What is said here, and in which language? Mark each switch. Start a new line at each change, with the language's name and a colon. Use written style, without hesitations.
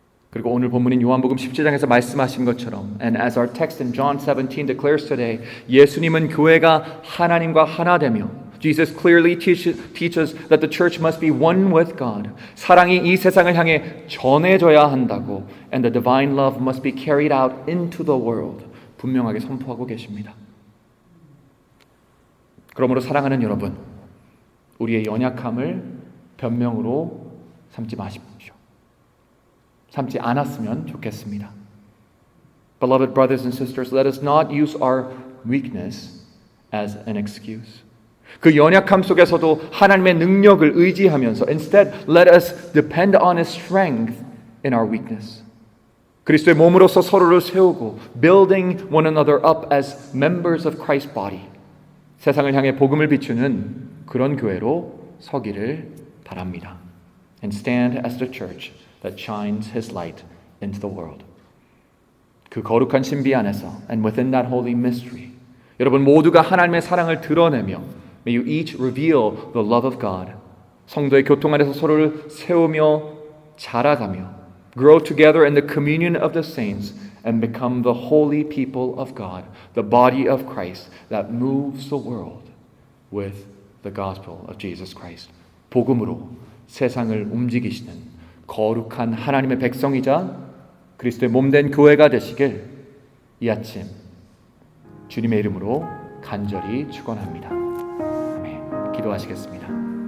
Korean: 그리고 오늘 본문인 요한복음 17장에서 말씀하신 것처럼
English: And as our text in John 17 declares today,
Korean: 예수님은 교회가 하나님과 하나 되며
English: Jesus clearly teaches that the church must be one with God.
Korean: 사랑이 이 세상을 향해 전해져야 한다고
English: And the divine love must be carried out into the world.
Korean: 분명하게 선포하고 계십니다. 그러므로 사랑하는 여러분, 우리의 연약함을 변명으로 삼지 마십시오. 삼지 않았으면 좋겠습니다.
English: Beloved brothers and sisters, let us not use our weakness as an excuse.
Korean: 그 연약함 속에서도 하나님의 능력을 의지하면서
English: Instead, let us depend on His strength in our weakness.
Korean: 그리스도의 몸으로서 서로를 세우고
English: building one another up as members of Christ's body.
Korean: 세상을 향해 복음을 비추는 그런 교회로 서기를 바랍니다.
English: And stand as the church that shines His light into the world.
Korean: 그 거룩한 신비 안에서
English: and within that holy mystery
Korean: 여러분 모두가 하나님의 사랑을 드러내며
English: May you each reveal the love of God.
Korean: 성도의 교통 안에서 서로를 세우며 자라가며
English: grow together in the communion of the saints and become the holy people of God, the body of Christ that moves the world with the gospel of Jesus Christ.
Korean: 복음으로 세상을 움직이시는 거룩한 하나님의 백성이자 그리스도의 몸된 교회가 되시길 이 아침 주님의 이름으로 간절히 축원합니다. 아멘. 기도하시겠습니다.